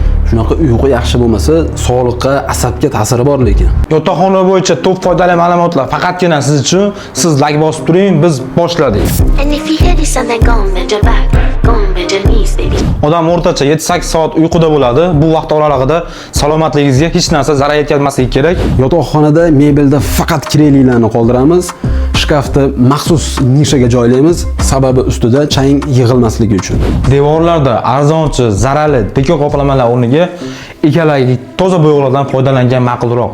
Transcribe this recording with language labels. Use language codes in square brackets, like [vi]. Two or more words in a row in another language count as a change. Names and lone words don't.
[uz] Shunaqa uyqu yaxshi bo'lmasa, sog'liqqa, asabga ta'siri bor lekin. Yotoqxona bo'yicha top foydali ma'lumotlar faqatgina siz uchun. Siz like bosib turing, biz boshladik. [en] And if you hear this and then go and bend your back, go and bend your knees, baby. [uz] Odam o'rtacha 7-8 soat uyquda bo'ladi. Bu vaqt oralig'ida salomatligingizga hech narsa zarar yetkazmasligi kerak. Yotoqxonada mebelda faqat keraklilarni qoldiramiz. Shkafni maxsus nishaga joylaymiz, sababi ustida chang yig'ilmasligi uchun. Devorlarda arzonchi, zararli dekor qoplamalar o'rniga ekalagi toza bo'yoqlardan foydalangan ma'qulroq.